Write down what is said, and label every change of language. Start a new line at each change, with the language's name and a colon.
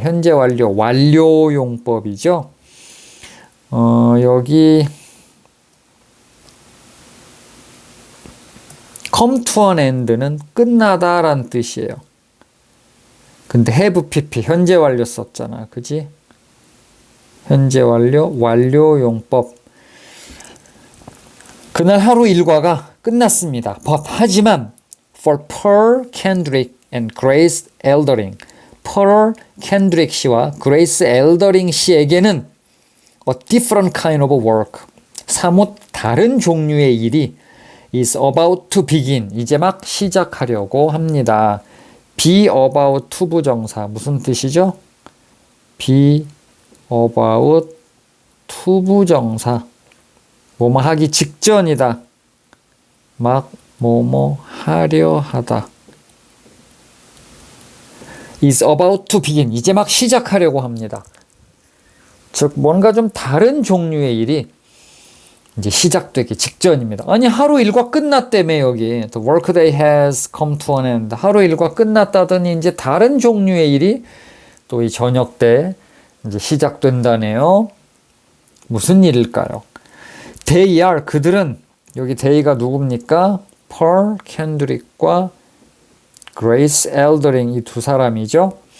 Korean: 현재 완료, 완료용법이죠. 여기
English: come to an end
Korean: 는 끝나다란 뜻이에요. 근데
English: have pp,
Korean: 현재 완료 썼잖아. 그지? 현재 완료, 완료용법. 그날 하루 일과가 끝났습니다. 하지만
English: for Pearl Kendrick and Grace Eldering,
Korean: Pearl Kendrick 씨와 Grace Eldering 씨에게는
English: a different kind of work,
Korean: 사뭇 다른 종류의 일이
English: is about to begin,
Korean: 이제 막 시작하려고 합니다.
English: be about to
Korean: 부정사 무슨 뜻이죠? be about to 부정사 뭐뭐 하기 직전이다. 막 뭐뭐 하려 하다.
English: is about to begin,
Korean: 이제 막 시작하려고 합니다. 즉 뭔가 좀 다른 종류의 일이 이제 시작되기 직전입니다. 아니 하루 일과 끝났다며 여기.
English: The workday has come to an end.
Korean: 하루 일과 끝났다더니 이제 다른 종류의 일이 또 이 저녁 때 이제 시작된다네요. 무슨 일일까요?
English: They are,
Korean: 그들은, 여기 they가 누굽니까? Pearl Kendrick과 Grace Eldering, 이 두 사람이죠.